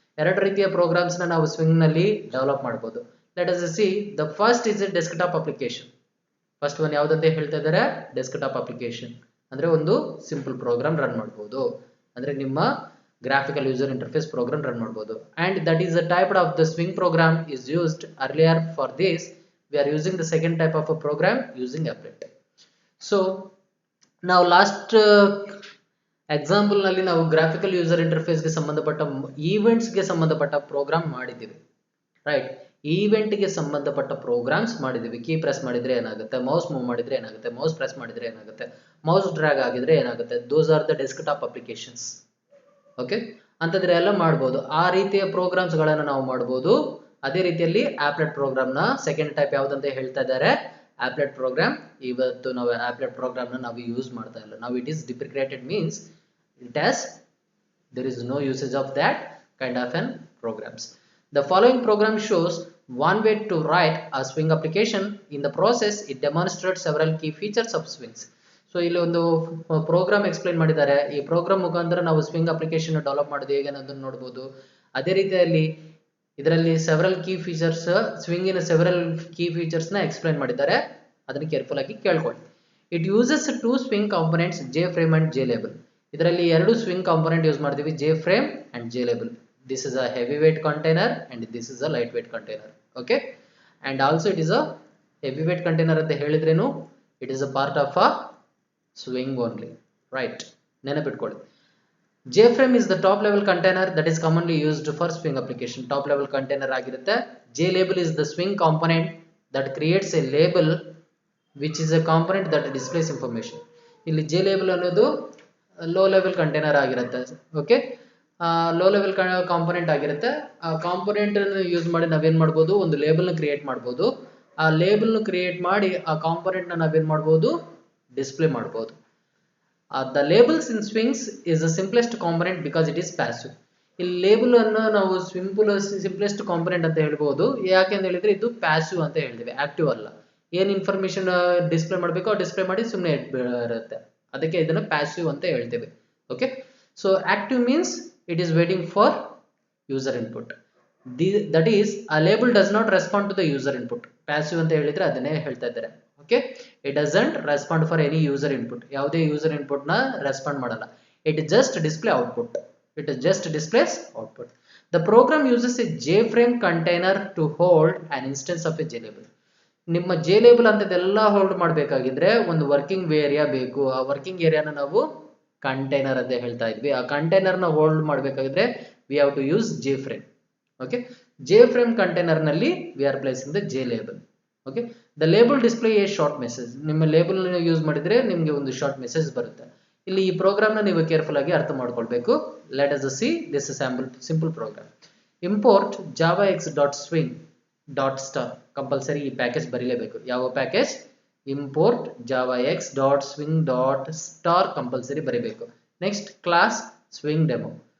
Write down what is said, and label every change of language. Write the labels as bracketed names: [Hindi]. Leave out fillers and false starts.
[Kannada] ಎರಡು ರೀತಿಯ ಪ್ರೋಗ್ರಾಮ್ಸ್ ನಾವು ಸ್ವಿಂಗ್ ನಲ್ಲಿ ಡೆವಲಪ್ ಮಾಡಬಹುದು. [English] Let us see the first is a desktop application. [Kannada] First one ಯಾವ್ದಂತ ಹೇಳ್ತಾ ಇದ್ದಾರೆ, ಡೆಸ್ಕ್ಟಾಪ್ ಅಪ್ಲಿಕೇಶನ್. ಅಂದ್ರೆ ಒಂದು ಸಿಂಪಲ್ ಪ್ರೋಗ್ರಾಮ್ ರನ್ ಮಾಡಬಹುದು, ಅಂದ್ರೆ ನಿಮ್ಮ graphical user interface program run ಮಾಡಬಹುದು. [English] And that is a type of the swing program is used earlier. For this we are using the second type of a program using applet. [Kannada] So now last example ನಲ್ಲಿ ನಾವು graphical user interface ಗೆ ಸಂಬಂಧಪಟ್ಟ events ಗೆ ಸಂಬಂಧಪಟ್ಟ program ಮಾಡಿದ್ದೀವಿ, right. Event ಗೆ ಸಂಬಂಧಪಟ್ಟ programmes ಮಾಡಿದ್ದೀವಿ. ಕೀ ಪ್ರೆಸ್ ಮಾಡಿದ್ರೆ ಏನಾಗುತ್ತೆ, ಮೌಸ್ ಮೂವ್ ಮಾಡಿದ್ರೆ ಏನಾಗುತ್ತೆ, ಮೌಸ್ ಪ್ರೆಸ್ ಮಾಡಿದ್ರೆ ಏನಾಗುತ್ತೆ, ಮೌಸ್ ಡ್ರ್ಯಾಗ್ ಆಗಿದ್ರೆ ಏನಾಗುತ್ತೆ, [English] Those are the desktop applications. [Kannada] Okay, ಅಂತಂದ್ರೆ ಎಲ್ಲ ಮಾಡಬಹುದು. ಆ ರೀತಿಯ ಪ್ರೋಗ್ರಾಮ್ಸ್ ಗಳನ್ನ ನಾವು ಮಾಡಬಹುದು. ಅದೇ ರೀತಿಯಲ್ಲಿ ಆಪ್ಲೆಟ್ ಪ್ರೋಗ್ರಾಮ್ ನ ಸೆಕೆಂಡ್ ಟೈಪ್ ಯಾವ್ದಂತ ಹೇಳ್ತಾ ಇದ್ದಾರೆ, ಆಪ್ಲೆಟ್ ಪ್ರೋಗ್ರಾಮ್. ಇವತ್ತು ನಾವು ಆಪ್ಲೆಟ್ ಪ್ರೋಗ್ರಾಮ್ ನ ನಾವು ಯೂಸ್ ಮಾಡ್ತಾ ಇಲ್ಲ. [English] ನಾವು it is deprecated, means it has there is no usage of that kind of an programs. The following program shows one way to write a swing application. In the process it demonstrates several key features of swings. [Kannada] So ಇಲ್ಲಿ ಒಂದು program explain ಮಾಡಿದ್ದಾರೆ. ಈ program ಮುಖಾಂತರ ನಾವು swing application develop ಮಾಡೋದು ಹೇಗೆ ಅನ್ನೋದನ್ನ ನೋಡಬಹುದು. ಅದೇ ರೀತಿಯಲ್ಲಿ ಇದರಲ್ಲಿ several key features, ಸ್ವಿಂಗಿನ several key features ನ ಎಕ್ಸ್ಪ್ಲೈನ್ ಮಾಡಿದ್ದಾರೆ. ಅದನ್ನ ಕೇರ್ಫುಲ್ ಆಗಿ ಕೇಳ್ಕೊಳ್ಳಿ. [English] It uses two swing components, J frame and J label. [Kannada] ಇದರಲ್ಲಿ ಎರಡು ಸ್ವಿಂಗ್ ಕಾಂಪೊನೆಂಟ್ ಯೂಸ್ ಮಾಡ್ತೀವಿ, J frame and J label. [English] This is a heavy weight container and this is a light weight container. Okay, and also it is a heavy weight container [Kannada] ಅಂತ ಹೇಳಿದ್ರೇನು, [English] It is a part of a swing only, right. [Kannada] ನೆನಪಿಟ್ಕೊಳ್ಳಿ. [English] JFrame is the top level container that is commonly used for swing application. Top level container ಆಗಿರುತ್ತೆ. JLabel is the swing component that creates a label which is a component that displays information. [Kannada] ಇಲ್ಲಿ JLabel ಅನ್ನೋದು low level container ಆಗಿರುತ್ತೆ. Okay, low level component ಆಗಿರುತ್ತೆ. ಆ component ಅನ್ನು use ಮಾಡಿ ನಾವೇನ್ ಮಾಡ್ಬೋದು, ಒಂದು ಲೇಬಲ್ ನ ಕ್ರಿಯೇಟ್ ಮಾಡ್ಬೋದು. ಆ ಲೇಬಲ್ ನ ಕ್ರಿಯೇಟ್ ಮಾಡಿ ಆ ಕಾಂಪೊನೆಂಟ್ ನ ನಾವೇನ್ ಮಾಡ್ಬೋದು, ಡಿಸ್ಪ್ಲೇ ಮಾಡಬಹುದು. [English] The labels in swings is the simplest component because it is passive. [Kannada] ಇಲ್ಲಿ ಲೇಬಲ್ ಅನ್ನು ನಾವು ಸಿಂಪ್ಲೆಸ್ಟ್ ಕಾಂಪೊನೆಂಟ್ ಅಂತ ಹೇಳ್ಬಹುದು. ಯಾಕೆಂತ ಹೇಳಿದ್ರೆ ಇದು ಪ್ಯಾಸಿವ್ ಅಂತ ಹೇಳ್ತೀವಿ, ಆಕ್ಟಿವ್ ಅಲ್ಲ. ಏನ್ ಇನ್ಫಾರ್ಮೇಶನ್ ಡಿಸ್ಪ್ಲೇ ಮಾಡಬೇಕೋ ಡಿಸ್ಪ್ಲೇ ಮಾಡಿ ಸುಮ್ಮನೆ ಇರುತ್ತೆ, ಅದಕ್ಕೆ ಇದನ್ನ ಪ್ಯಾಸಿವ್ ಅಂತ ಹೇಳ್ತೇವೆ. [English] Okay, so active means it is waiting for user input. That is a label does not respond to the user input. [Kannada] Passive ಅಂತ ಹೇಳಿದ್ರೆ ಅದನ್ನೇ ಹೇಳ್ತಾ ಇದ್ದಾರೆ. [English] Okay, it doesn't respond for any user input. [Kannada] ಯಾವುದೇ user input ನ respond ಮಾಡಲ್ಲ. [English] It just display output. It just displays output. The program uses a JFrame container to hold an instance of a JLabel. [Kannada] ನಿಮ್ಮ JLabel ಅಂತದೆಲ್ಲ hold ಮಾಡಬೇಕಾಗಿದ್ರೆ ಒಂದು working area ಬೇಕು. ಆ working ಏರಿಯಾನ ನಾವು container ಅಂತ ಹೇಳ್ತಾ ಇದ್ವಿ. ಆ ಕಂಟೈನರ್ ನ hold ಮಾಡಬೇಕಾಗಿದ್ರೆ [English] we have to use JFrame. Okay, JFrame container ನಲ್ಲಿ we are placing the JLabel. Okay, the label display a short message. [Kannada] ನಿಮ್ಮ ಲೇಬಲ್ ಯೂಸ್ ಮಾಡಿದ್ರೆ ನಿಮಗೆ ಒಂದು ಶಾರ್ಟ್ ಮೆಸೇಜ್ ಬರುತ್ತೆ. ಇಲ್ಲಿ ಈ ಪ್ರೋಗ್ರಾಮ್ ನ ನೀವು ಕೇರ್ಫುಲ್ ಆಗಿ ಅರ್ಥ ಮಾಡ್ಕೊಳ್ಬೇಕು. [English] Let us see this is simple program. Import javax.swing.star. [Kannada] Compulsory ಈ ಪ್ಯಾಕೇಜ್ ಬರೀಲೇಬೇಕು. ಯಾವ ಪ್ಯಾಕೇಜ್? ಇಂಪೋರ್ಟ್ javax.swing.star ಕಂಪಲ್ಸರಿ ಬರೀಬೇಕು. Next class swing demo.